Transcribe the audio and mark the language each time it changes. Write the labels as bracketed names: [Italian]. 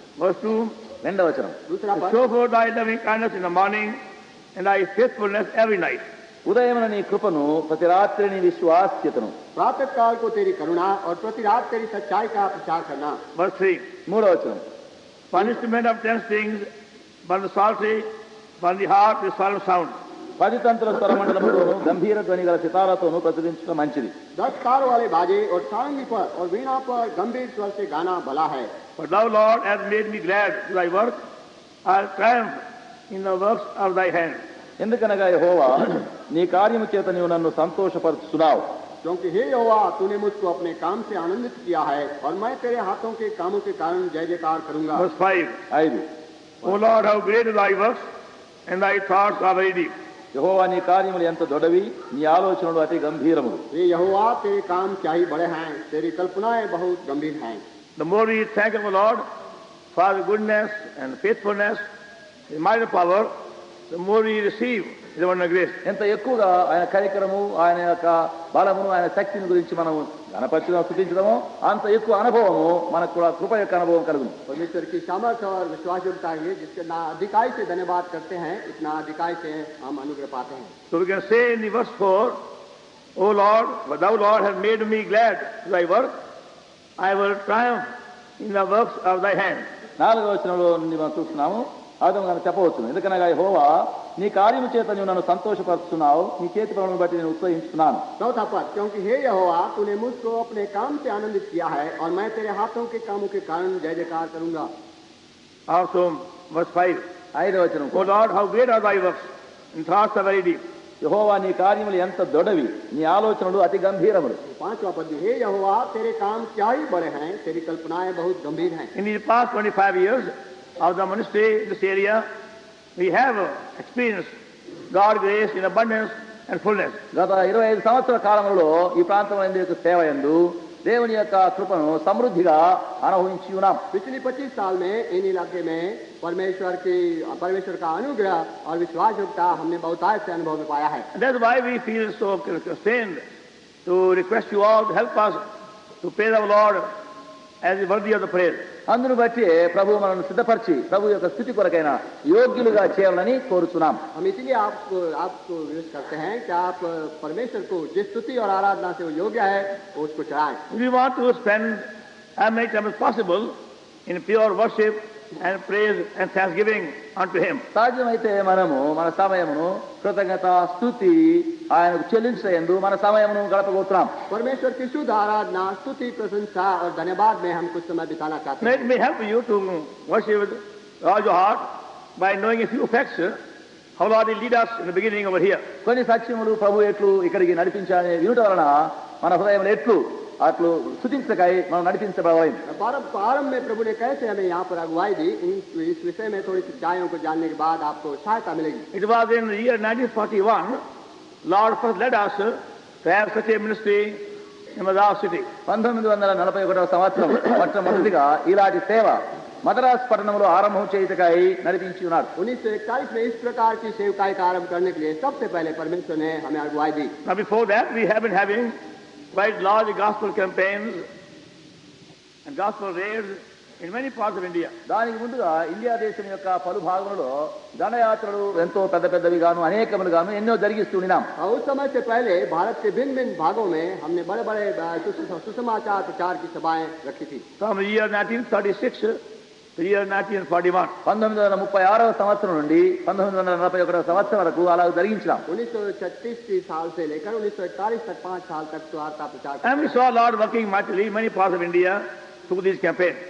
[English] Verse 2. [Telugu] రెండవ వచనం. [Hindi] दूसरा पद. [English] Show forth thy loving kindness in the morning and thy faithfulness every night. [Telugu] ఉదయమున నీ కృపను ప్రతి రాత్రి నీ విశ్వాస్యతను. [Hindi] प्रातः काल को तेरी करुणा और प्रति रात तेरी सच्चाई का प्रचार करना. [English] Verse 3. [Telugu] మూడవ వచనం. [English] Punishment of 10 strings, but the psaltery, but the harp, the solemn sound. [Telugu] 10 తంతుల స్వరమండలముతోను గంభీర ధ్వని గల సితారాతోను ప్రతిదించడం మంచిది. [Hindi] 10 तार वाले बाजे और सारंगी पर और वीणा पर गंभीर स्वर से गाना भला है. [English] For thou, Lord, hast made me glad to thy work. I'll triumph in the works of thy hand. [Telugu] ఎందుకనగా యెహోవా నీ కార్యము చేత నీవు నన్ను సంతోషపరుచున్నావు. [Hindi] क्योंकि हे यहोवा तूने मुझको अपने काम से आनंदित किया है और मैं तेरे हाथों के कामों के कारण जय जयकार करूंगा. [English] Verse 5. 5. O Lord, how great are thy works, and thy thoughts are very deep. [Telugu] యెహోవా నీ కార్యములు ఎంత దొడవి, నీ ఆలోచనలు అతి గంభీరములు. [Hindi] हे यहोवा तेरे काम क्या ही बड़े हैं, तेरी कल्पनाएं बहुत गंभीर हैं. [English] The more we thank the Lord for his goodness and faithfulness, his mighty power, the more we receive his abundant grace. [Telugu] ఎంత ఎక్కువగా ఆయన కనికరము, ఆయన యొక్క బలమును, ఆయన శక్తిని గురించి మనం గణపరచడం స్తుతించడమో అంత ఎక్కువ అనుభవము మనకు కూడా కృప యొక్క అనుభవం కలుగును. [Hindi] परमेश्वर की सामर्थ्य और विश्वास योग्यता के जिसके ना अधिकाई से धन्यवाद करते हैं, इतना अधिकाई से हम अनुग्रह पाते हैं. [English] So we can say in the verse 4, O Lord, for thou, Lord, hast made me glad to thy work. I will triumph in the works of thy hand. [Telugu] 4వ వచనంలో నుండి మనం చూస్తున్నాము. ఆదం చెప్పవచ్చు, ఎందుకనగా యెహోవా నీ కార్యము చేత నీవు నన్ను సంతోషపరుచున్నావు, నీ చేతి పనులను బట్టి నేను ఉత్సహించుతున్నాను. [Hindi] चौथा पद, क्योंकि हे यहोवा तूने मुझको अपने काम से आनंदित किया है और मैं तेरे हाथों के कामों के कारण जय जयकार करूंगा. [English] Also, verse 5, [Telugu] 5వ వచనం. [English] O Lord, how great are thy works, and thoughts are very deep. [Telugu] యెహోవా నీ కార్యములు ఎంత దొడవి, నీ ఆలోచనలు అతి గంభీరములు. [Hindi] 5वां पद, हे यहोवा तेरे काम क्या ही बड़े हैं, तेरी कल्पनाएं बहुत गंभीर हैं. [English] In the past 25 years of the ministry in this area, we have experienced God's grace in abundance and fullness. [Telugu] గత 25 సంవత్సరాల కాలంలో ఈ ప్రాంతంలో యొక్క సేవ యందు దేవుని యొక్క కృపను సమృద్ధిగా అనుభవించి ఉన్నాం. [Hindi] पिछले 25 साल में इन इलाके में परमेश्वर का अनुग्रह और विश्वास योग्यता हमने बहुतायत से अनुभव में पाया है. [English] And that's why we feel so constrained to request you all to help us to praise our Lord as is worthy of the praise. [Telugu] అందును బట్టి ప్రభు మనల్ని సిద్ధపరిచి ప్రభు యొక్క స్థితి కొరకైన యోగ్యులుగా చేయాలని కోరుచున్నాం. [Hindi] हम इसलिए आपको विनती करते हैं कि आप परमेश्वर को जिस स्तुति और आराधना से वो योग्य है वो उसको चढ़ाएं. [English] We want to spend as much time as possible in pure worship and praise and thanksgiving unto him. [Telugu] సాధ్యమైతే మనము మన సమయమును కృతజ్ఞత స్తుతి ఆయనకు చెల్లించేందు మన సమయమును గడపబోతున్నాం. [Hindi] परमेश्वर की शुद्ध आराधना, स्तुति, प्रशंसा और धन्यवाद में हम कुछ समय बिताना चाहते हैं. [English] Let me help you to worship with all your heart by knowing a few facts how Lord will lead us in the beginning over here. [Telugu] కొన్ని సత్యములు ప్రభు ఎట్లు ఇక్కడికి నడిపించాలని వినుట వలన మన హృదయంలో ఎట్లు అట్లు స్తుతించకై మనం నడిపించబడవాలి. [Hindi] प्रारंभ में प्रभु ने कैसे हमें यहाँ पर अगुवाई दी, इस विषय में थोड़ी सच्चाइयों को जानने के बाद आपको सहायता मिलेगी. [English] It was in the year 1941, Lord first led us to have such a ministry in Madras city. [Telugu] 1941వ సంవత్సరం మొట్టమొదటిగా ఇలాంటి సేవ మద్రాస్ పట్టణంలో ఆరంభం చేయుటకై నడిపించి ఉన్నాడు. [Hindi] 1941 में इस प्रकार की सेवकाई का आरंभ करने के लिए सबसे पहले परमेश्वर ने हमें अगुवाई दी. [English] Now before that, we have been having quite large gospel campaigns and gospel raids in many parts of India. [Telugu] దానికి ముందుగా ఇండియా దేశం యొక్క పలు భాగములలో దండయాత్రలు ఎంతో పెద్ద పెద్దవిగాను అనేకములుగాను ఎన్నో జరిగిస్తున్నాం. [Hindi] उस समय से पहले भारत के भिन्न भिन्न भागों में हमने बड़े बड़े सुसमाचार प्रचार की सभाएं रखी थी. [English] From the year 1936 to the year 1941. [Telugu] 1936వ సంవత్సరం నుండి 1941వ సంవత్సరం వరకు అలా జరిగించాం. [Hindi] 1936 साल से लेकर 1941 तक 5 साल तक सुवार्ता प्रचार. [English] And we saw Lord working mightily in many parts of India through these campaigns.